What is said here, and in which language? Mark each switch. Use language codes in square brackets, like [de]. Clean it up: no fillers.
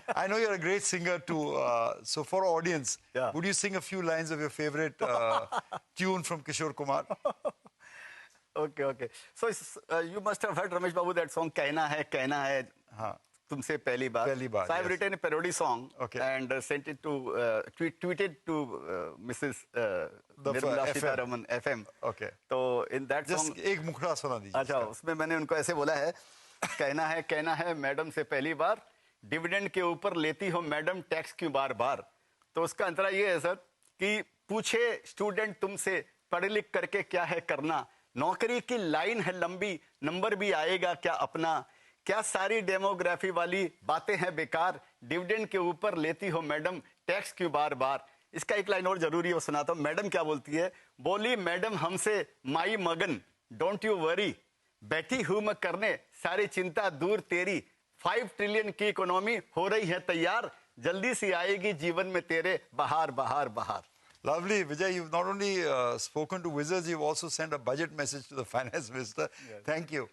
[en] I know you're a great singer too. So for our audience, would you sing a few lines of your favorite tune from Kishore Kumar? Okay. So you must have heard Ramesh Babu that song Kehna Hai Tumse Pehli Baar. So I've written a parody song and sent it to, tweeted to Mrs. Nirmala Sitaraman FM. Okay. So in that song... [hi] Just एक मुखड़ा सुना दीजिए. अच्छा, उसमें मैंने उनको ऐसे बोला है, कहना है मैडम से पहली बार, डिविडेंड के ऊपर लेती हो मैडम टैक्स क्यों बार बार. तो उसका अंतरा ये है सर कि पूछे स्टूडेंट तुमसे पढ़ लिख करके क्या है करना, नौकरी की लाइन है लंबी, नंबर भी आएगा क्या अपना, क्या सारी डेमोग्राफी वाली बातें हैं बेकार, डिविडेंड के ऊपर लेती हो मैडम टैक्स क्यों बार बार। इसका एक लाइन और जरूरी है, वो सुनाता हूं। मैडम क्या बोलती है, बोली मैडम हमसे माई मगन [en] don't you worry, [hi] बैठी हूं मैं करने सारी चिंता दूर तेरी, 5 ट्रिलियन की इकोनॉमी हो रही है तैयार, जल्दी से आएगी जीवन में तेरे बहार बहार बहार। [en] Lovely, Vijay. You've not only spoken to wizards, you've also sent a budget message to the finance minister. Yes. Thank you.